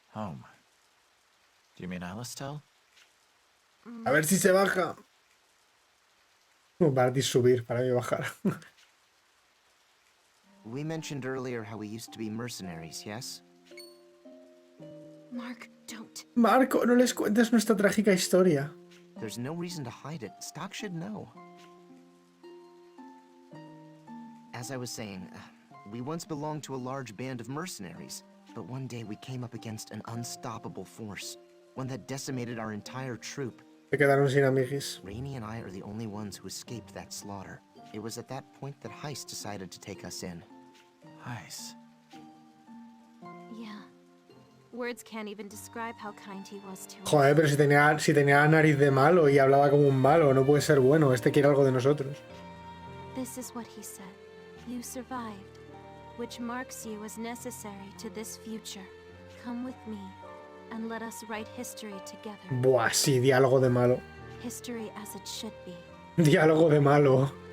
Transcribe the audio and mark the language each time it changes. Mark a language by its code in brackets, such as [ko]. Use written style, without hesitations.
[en] Home. Do you mean Alistel? [es] A ver si se baja. Para ti subir, para mí bajar. [en] We mentioned earlier how we used to be mercenaries, yes? Mark, don't. [es] Marco, no les cuentes nuestra trágica historia. [en] There's no reason to hide it. Stock should know. As I was saying, we once belonged to a large band of mercenaries, but one day we came up against an unstoppable force, one that decimated our entire troop. [es] Se quedaron sin amiguis. [en] Rainy and I are the only ones who escaped that slaughter. It was at that point that Heist decided to take us in. Nice. Yeah. Words can't even describe how kind he was to us. [es] Joder, pero si tenía nariz de malo y hablaba como un malo, no puede ser bueno. Este quiere algo de nosotros. [en] This is what he said. You survived, which marks you as necessary to this future. Come with me, and let us write history together. [es] Buah, sí, diálogo de malo. [en] History as it should be. [es] Diálogo de malo.